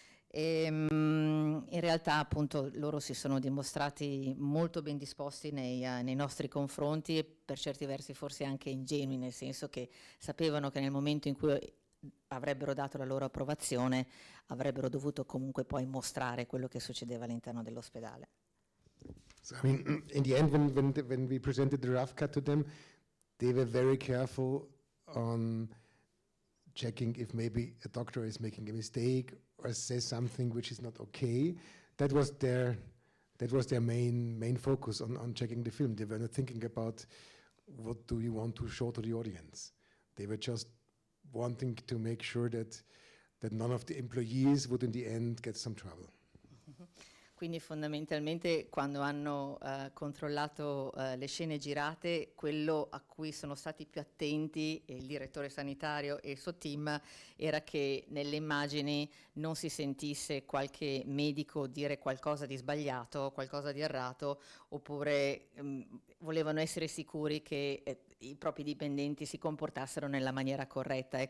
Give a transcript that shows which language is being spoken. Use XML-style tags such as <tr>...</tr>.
<it>In realtà appunto loro si sono dimostrati molto ben disposti nei nostri confronti e per certi versi forse anche ingenui, nel senso che sapevano che nel momento in cui avrebbero dato la loro approvazione avrebbero dovuto comunque poi mostrare quello che succedeva all'interno dell'ospedale.</it> <en>So, I mean, in the end, when we presented the rough cut to them, they were very careful on checking if maybe a doctor is making a mistake or says something which is not okay. That was their main focus on checking the film. They were not thinking about what do you want to show to the audience. They were just wanting to make sure that none of the employees would in the end get some trouble.</en> <it>Quindi fondamentalmente quando hanno controllato le scene girate, quello a cui sono stati più attenti il direttore sanitario e il suo team era che nelle immagini non si sentisse qualche medico dire qualcosa di sbagliato, qualcosa di errato, oppure volevano essere sicuri che i propri dipendenti si comportassero nella maniera corretta.</it>